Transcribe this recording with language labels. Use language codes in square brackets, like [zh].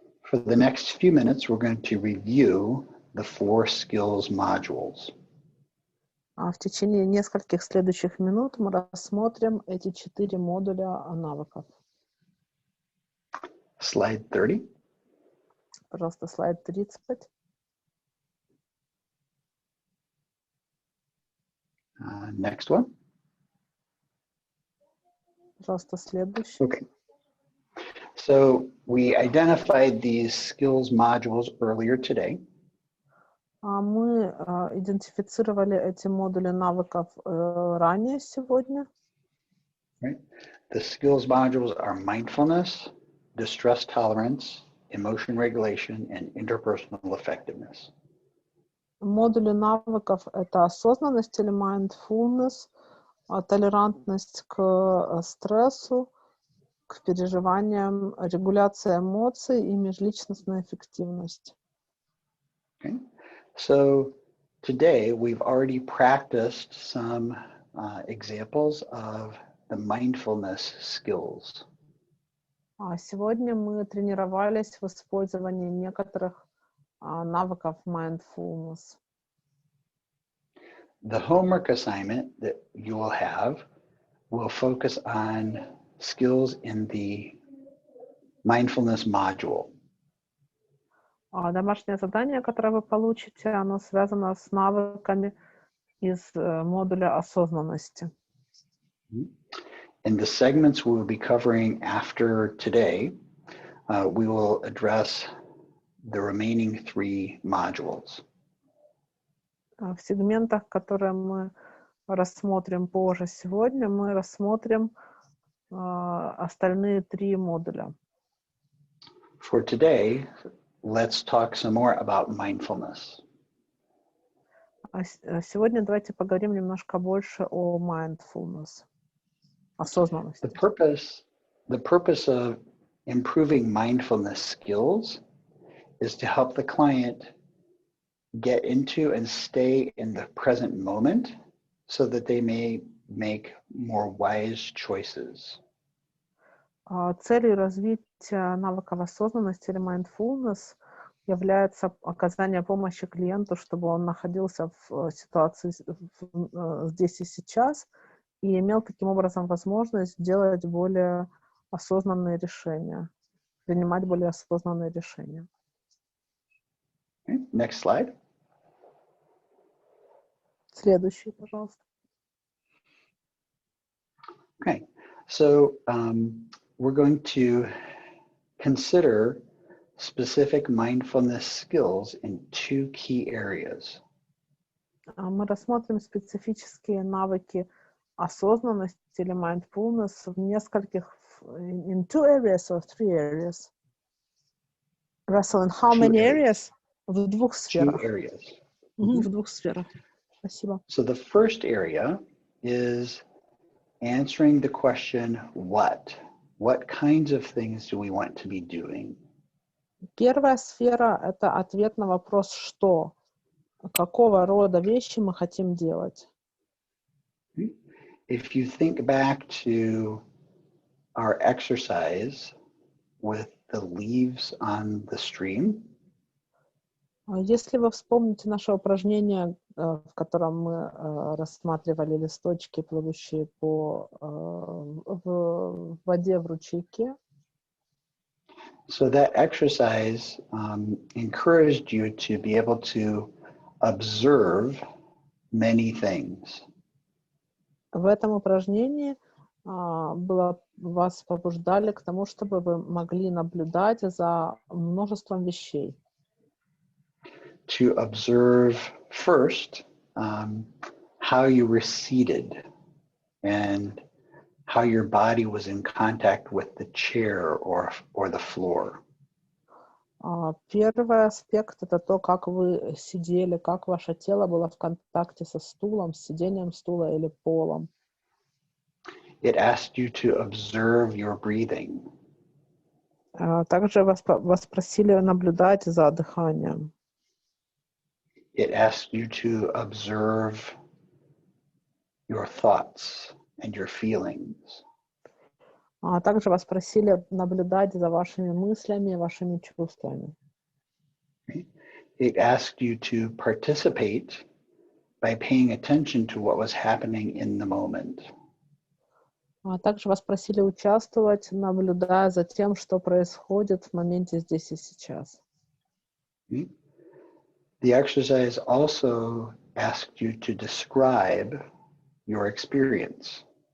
[en] For the next few minutes, we're going to review the 4 skills modules. [ru] В течение нескольких следующих минут мы рассмотрим эти 4 модуля навыков. [en] Slide 30. [ru] Пожалуйста, слайд 30. [en] Next one. [ru] Пожалуйста, следующий. [en] Okay. So we identified these skills modules earlier today. [ru] Мы идентифицировали эти модули навыков ранее сегодня. [en] Right? The skills modules are mindfulness, distress tolerance, emotion regulation, and interpersonal effectiveness. [ru] Модули навыков — это осознанность или mindfulness, толерантность к стрессу, к переживаниям, регуляция эмоций и межличностная эффективность. [en] Okay. So today we've already practiced some examples of the mindfulness skills. [ru] Сегодня мы тренировались в использовании некоторых навыков mindfulness. [en] The homework assignment that you will have will focus on skills in the mindfulness module. [ru] Домашнее задание, которое вы получите, оно связано с навыками из модуля осознанности. [en] In the segments we will be covering after today, we will address the remaining 3 modules. [ru] В сегментах, которые мы рассмотрим позже сегодня, мы рассмотрим остальные 3 модуля. [en] For today, let's talk some more about mindfulness. [ru] Сегодня давайте поговорим немножко больше о mindfulness, осознанности. [en] The purpose of improving mindfulness skills is to help the client get into and stay in the present moment so that they may make more wise choices. [ru] Целью развития навыков осознанности или mindfulness является оказание помощи клиенту, чтобы он находился в ситуации здесь и сейчас и имел таким образом возможность делать более осознанные решения, принимать более осознанные решения. [en] Okay, next slide. [ru] Следующий, пожалуйста. [en] Okay, so we're going to consider specific mindfulness skills in 2 key areas. [ru] Мы рассмотрим специфические навыки осознанности или mindfulness в нескольких, [en] in 2 areas or 3 areas. Russell, in how many areas? [ru] В 2 сферах. [en] 2 areas. [ru] В 2 сферах. Спасибо. [en] So the first area is answering the question, what? What kinds of things do we want to be doing? [ru] Первая сфера — это ответ на вопрос «что?». Какого рода вещи мы хотим делать? [en] If you think back to our exercise with the leaves on the stream, [ru] Если вы вспомните наше упражнение, в котором мы рассматривали листочки, плывущие по в воде в ручейке, [en] so that exercise encouraged you to be able to observe many things. [ru] в этом упражнении вас побуждали к тому, чтобы вы могли наблюдать за множеством вещей. [en] To observe first how you were seated and how your body was in contact with the chair or the floor. [ru] Первый аспект — это то, как вы сидели, как ваше тело было в контакте со стулом, с сидением стула или полом. [en] It asked you to observe your breathing. [ru] Также вас просили наблюдать за дыханием. [en] It asks you to observe your thoughts and your feelings. [ru] Также вас просили наблюдать за вашими мыслями и вашими чувствами. [en] It asked you to participate by paying attention to what was happening in the moment. [ru] Также вас просили участвовать, наблюдая за тем, что происходит в моменте здесь и сейчас. [en] The exercise also asked you to describe your experience.